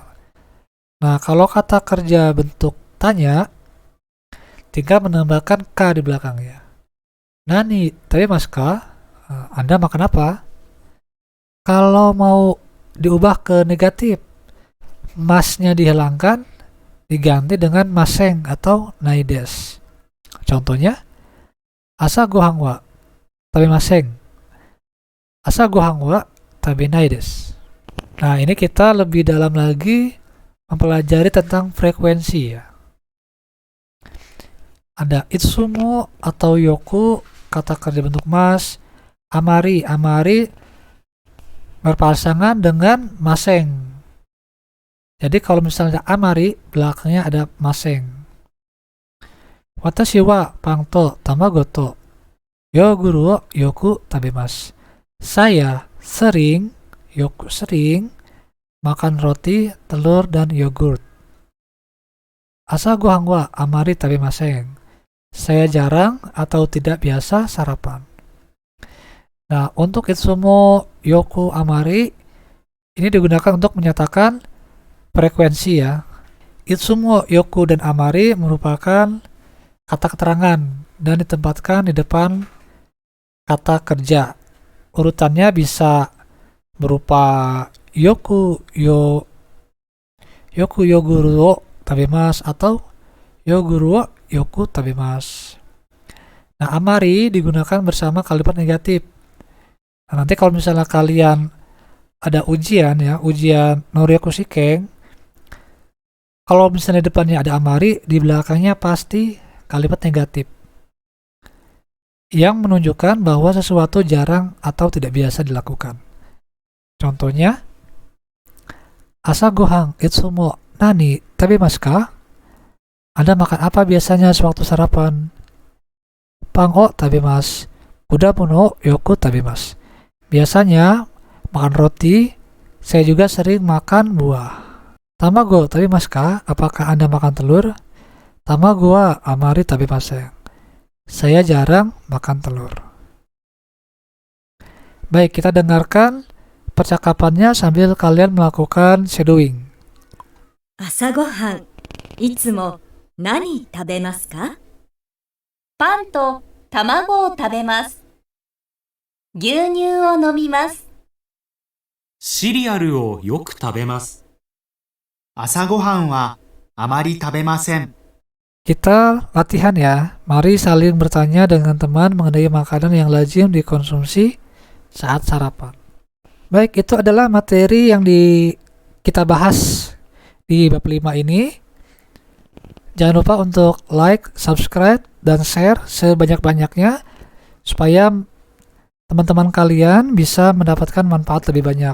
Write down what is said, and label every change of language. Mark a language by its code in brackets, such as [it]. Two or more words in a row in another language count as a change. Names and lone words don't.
[id] Nah, kalau kata kerja bentuk tanya, tinggal menambahkan ka di belakangnya. [ja] 何食べますか? [id] Anda makan apa? Kalau mau diubah ke negatif, masnya dihilangkan, diganti dengan maseng atau [ja] ないです. Contohnya, 朝ご飯は食べません. 朝ご飯は食べないです. [id] Nah, ini kita lebih dalam lagi mempelajari tentang frekuensi ya. Ada itsumo atau yoku, kata kerja bentuk mas. Amari, amari berpasangan dengan maseng. Jadi kalau misalnya amari, belakangnya ada maseng. [ja] 私はパンと卵とヨーグルトをよく食べます. [id] Saya sering, yoku sering, makan roti, telur, dan yogurt. [ja] 朝ご飯はあまり食べません. [id] Saya jarang atau tidak biasa sarapan. Nah, untuk itsumo, yoku, amari ini digunakan untuk menyatakan frekuensi ya. [ja] いつも、よく, [id] dan amari merupakan kata keterangan dan ditempatkan di depan kata kerja. Urutannya bisa berupa [ja] よくヨーグルトを食べます atau ヨーグルトをよく食べます. [id] Nah, amari digunakan bersama kalimat negatif. Nah, nanti kalau misalnya kalian ada ujian ya, ujian Noryaku Shiken, kalau misalnya depannya ada amari, di belakangnya pasti kalimat negatif yang menunjukkan bahwa sesuatu jarang atau tidak biasa dilakukan. [ja] Contohnya, 朝ご飯いつも何食べますか? [id] Anda makan apa biasanya sewaktu sarapan? [ja] パンを食べます、果物をよく食べます. [id] Biasanya makan roti, saya juga sering makan buah. [ja] 卵食べますか? [id] Apakah Anda makan telur? [ja] 卵はあまり食べません. [id] Saya jarang makan telur. Baik, kita dengarkan percakapannya sambil kalian melakukan shadowing. [ja] 朝ごはん、いつも何食べますか？パンと卵を食べます。牛乳を飲みます。シリアルをよく食べます。朝ごはんはあまり食べません。 [id] Kita latihan ya. Mari saling bertanya dengan teman mengenai makanan yang lazim dikonsumsi saat sarapan. Baik, itu adalah materi yang kita bahas di bab 5 ini. Jangan lupa untuk like, subscribe, dan share sebanyak-banyaknya supaya teman-teman kalian bisa mendapatkan manfaat lebih banyak.